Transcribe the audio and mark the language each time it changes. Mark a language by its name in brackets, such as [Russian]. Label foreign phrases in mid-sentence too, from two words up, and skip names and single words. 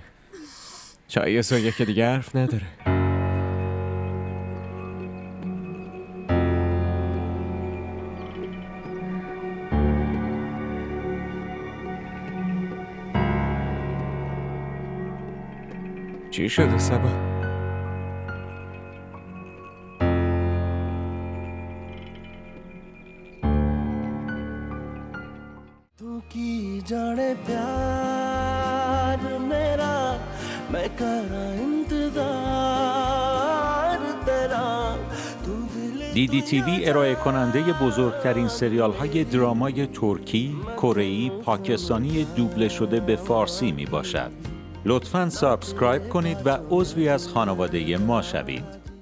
[Persian] چای زویا که دیگه حرف نداره. چی شده سبا؟ [Punjabi] ਤੂੰ ਕੀ ਜਾਣੇ ਪਿਆਰ ਮੇਰਾ ਮੈਂ ਕਰਾਂ ਇੰਤਜ਼ਾਰ ਤੇਰਾ [Persian] دیدی تیوی ارائه کننده بزرگترین سریال های درامای ترکی، کره‌ای، پاکستانی دوبله شده به فارسی می باشد. لطفاً سابسکرایب کنید و عضوی از خانواده ما شوید.